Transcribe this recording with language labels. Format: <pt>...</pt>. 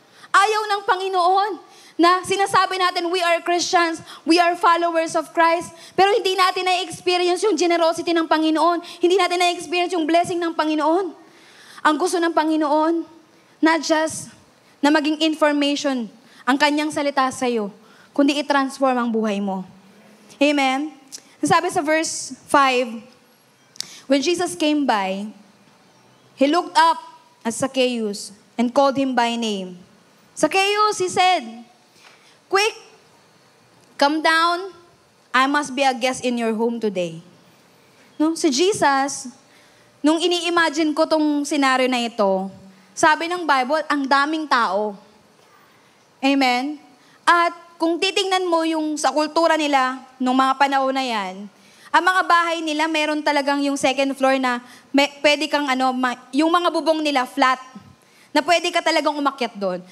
<tl>Ayaw ng Panginoon na sinasabi natin</tl> <en>we are Christians, we are followers of Christ,</en> <tl>pero hindi natin na-experience yung generosity ng Panginoon. Hindi natin na-experience yung blessing ng Panginoon. Ang gusto ng Panginoon,</tl> <en>not just</en> <tl>na maging information ang kanyang salita sa iyo, kundi i-transform ang buhay mo. Amen? Sabi sa</tl> <en>verse 5, when Jesus came by, He looked up at Zacchaeus and called him by name. Zacchaeus, he said, quick, come down. I must be a guest in your home today. No?</en> <tl>Si Jesus, nung ini-imagine ko tong scenario na ito, sabi ng Bible, ang daming tao. Amen? At kung titingnan mo yung sa kultura nila, nung mga panahon na yan, ang mga bahay nila, meron talagang yung second floor na pwede kang yung mga bubong nila flat, na pwede ka talagang umakyat doon.</tl>